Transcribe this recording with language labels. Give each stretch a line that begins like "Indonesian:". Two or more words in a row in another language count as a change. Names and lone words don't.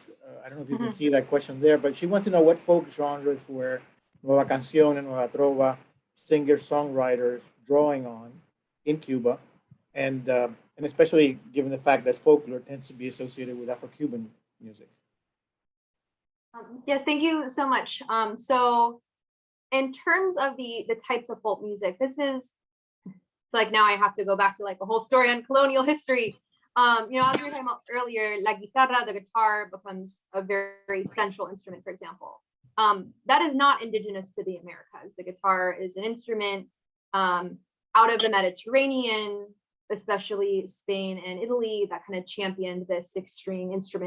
English: I don't know if you can see that question there, but she wants to know what folk genres were Nueva Canción and Nueva Trova singer-songwriters drawing on in Cuba, and especially given the fact that folklore tends to be associated with Afro-Cuban music. Yes, thank you so much. So in terms of the types of folk music, this is like, now I have to go back to like a whole story on colonial history. You know, as we were talking about earlier,
Spanish: la guitarra,
English: the guitar, becomes a very, very central instrument, for example. That is not indigenous to the Americas. The guitar is an instrument out of the Mediterranean, especially Spain and Italy, that kind of championed this 6-string instrument.